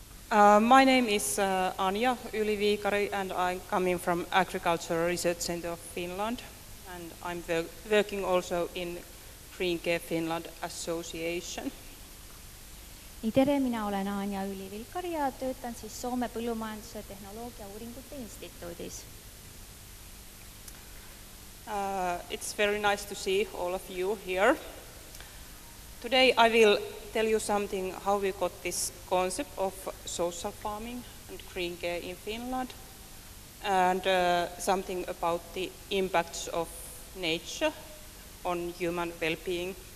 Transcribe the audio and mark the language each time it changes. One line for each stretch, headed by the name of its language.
English: My name is Anja Yli Viikari, and I'm coming from Agricultural Research Center of Finland, and I'm working also in Green Care Finland Association.
Estonian: Nii tere, mina olen Anja Yli Viikari ja töötan siis Soome Põllumajanduse Tehnoloogia Uuringute Instituudis.
English: It's very nice to see all of you here. Today I will tell you something how we got this concept of social farming and green care in Finland, and something about the impacts of nature on human well-being.